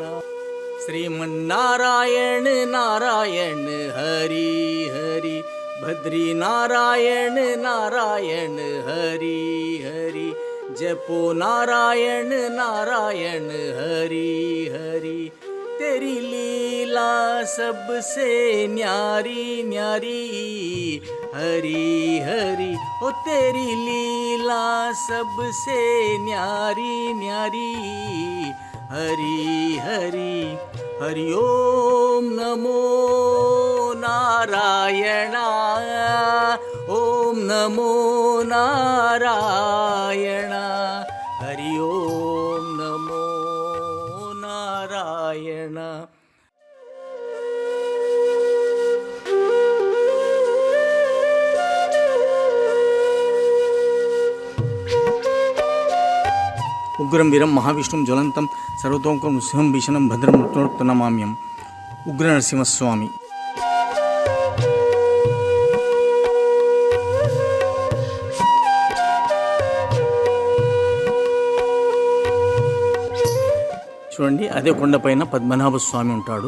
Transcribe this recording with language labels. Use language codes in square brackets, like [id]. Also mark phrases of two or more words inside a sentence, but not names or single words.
[sa] శ్రీమన్నారాయణ నారాయణ హరి హరి, భద్రీ నారాయణ నారాయణ హరి హరి, [hi] जपो नारायण नारायण हरि हरि. तेरी लीला सबसे न्यारी न्यारी हरि हरि, ओ तेरी लीला सबसे न्यारी न्यारी हरि हरि. [sa] हरि ओम नमो नारायण, ओम नमो नारायण, हरि ओम नमो नारायण. ఉగ్రం వీరం మహావిష్ణుం జ్వలంతం సర్వతోముఖం నృసింహం భీషణం భద్రం మృత్యునమామ్యం. [te] ఉగ్ర నరసింహస్వామి. చూడండి, అదే కొండపైన పద్మనాభ స్వామి ఉంటాడు.